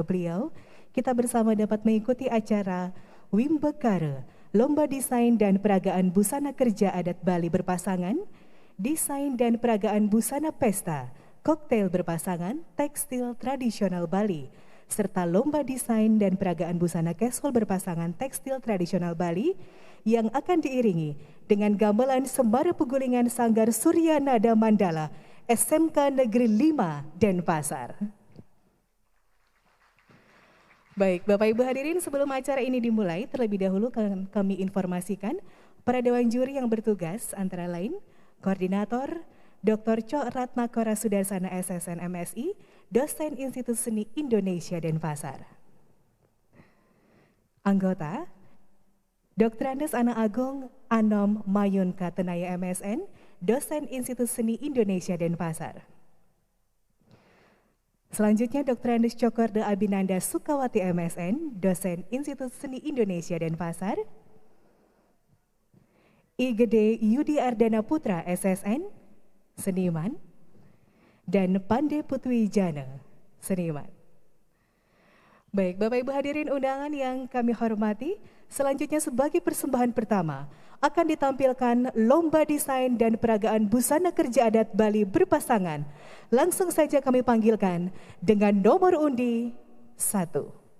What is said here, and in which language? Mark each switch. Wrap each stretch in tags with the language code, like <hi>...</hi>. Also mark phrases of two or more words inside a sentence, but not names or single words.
<id>beliau, kita bersama dapat mengikuti acara Wimbekara, Lomba Desain dan Peragaan Busana Kerja Adat Bali Berpasangan, Desain dan Peragaan Busana Pesta, Koktail Berpasangan, Tekstil Tradisional Bali, serta Lomba Desain dan Peragaan Busana Casual Berpasangan Tekstil Tradisional Bali yang akan diiringi dengan gamelan Sembara Pegulingan Sanggar Surya Nada Mandala SMK Negeri 5 Denpasar. Baik, Bapak Ibu hadirin, sebelum acara ini dimulai, terlebih dahulu kami informasikan para dewan juri yang bertugas antara lain Koordinator Dr. Cok Ratnakora Sudarsana SSN MSI, dosen Institut Seni Indonesia Denpasar. Anggota Dr. Andes Ana Agung Anom Mayun Katenaya MSN, dosen Institut Seni Indonesia Denpasar. Selanjutnya Dr. Andes Cokorda Abinanda Sukawati MSN, dosen Institut Seni Indonesia Denpasar. Igede Yudi Ardana Putra SSN, seniman. Dan Pande Putwijana, seniman. Baik, Bapak Ibu hadirin undangan yang kami hormati, selanjutnya sebagai persembahan pertama akan ditampilkan Lomba Desain dan Peragaan Busana Kerja Adat Bali Berpasangan. Langsung saja kami panggilkan dengan nomor undi 1.</id>